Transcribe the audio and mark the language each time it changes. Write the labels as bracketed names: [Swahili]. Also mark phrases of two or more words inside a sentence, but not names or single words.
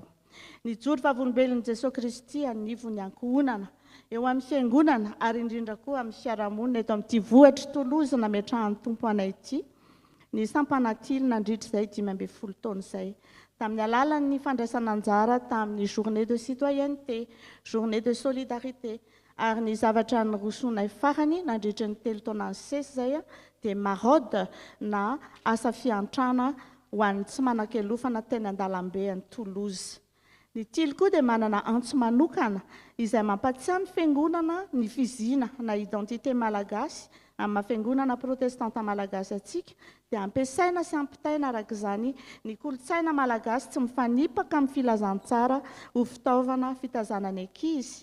[Malagasy] Nijoro vavolombelon'i Jesosy Kristy anivony ankohonana eo amin'ny fiangonana ary indrindra koa amin'ny fiarahamonina eto amin'ity vohitra Toulouse nametrahan'ny tompo anay ity. Ny sampana tily nandritra izay 12 taona izay tamin'ny alalan'ny fandraisana anjara tamin'ny [French] journée de citoyenneté, journée de solidarité [Malagasy] ary ny zavatra nyrosonay farany nandritra ny 3 taona ny sesy izay dia marode na asa fiantrana ho an'ny tsy manan-kelofana teny an-dalambe any Toulouse. Ny tily koa dia manana antso manokana izay mampatsiahy ny fiangonana ny fizina na identité malagasy amin'ny fiangonana protestanta malagasy atsika dia ampiasaina sy ampitaina araka izany ny kolotsaina malagasy tsy mifanipaka amin'ny filazantsara ho fitaovana fitazanany ankizy.